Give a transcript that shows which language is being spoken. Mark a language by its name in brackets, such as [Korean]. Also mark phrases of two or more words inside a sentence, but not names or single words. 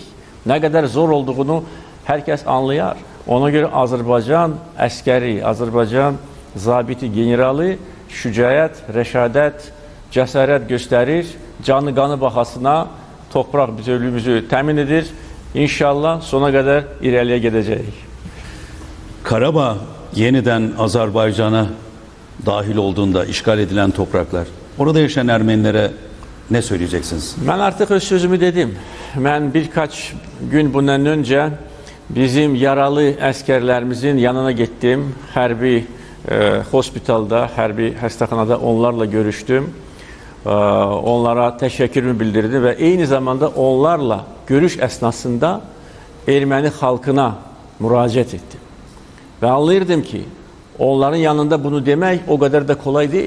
[Azerbaijani] Nə qədər zor olduğunu hər kəs anlayar. Ona görə Azərbaycan əskəri, Azərbaycan zabiti, generalı şücaət, rəşadət, cəsarət göstərir. Canı qanı baxasına torpaq bütövlüyümüzü təmin edir. İnşallah sona qədər irəliyə gedəcəyik. [Turkish] Karabağ yeniden Azerbaycan'a dahil olduğunda işgal edilen topraklar, orada yaşayan Ermenilere ne söyleyeceksiniz? Ben artık öz sözümü dedim. Ben birkaç gün bundan önce bizim yaralı əskerlerimizin yanına gittim. [Azerbaijani] Hərbi hospitalda, hərbi xəstəxanada onlarla görüştüm. Onlara təşəkkürümü bildirdim və eyni zamanda onlarla görüş əsnasında Erməni xalqına müraciət etdim. Və anlayırdım ki, onların yanında bunu demək o qədər də kolay deyil.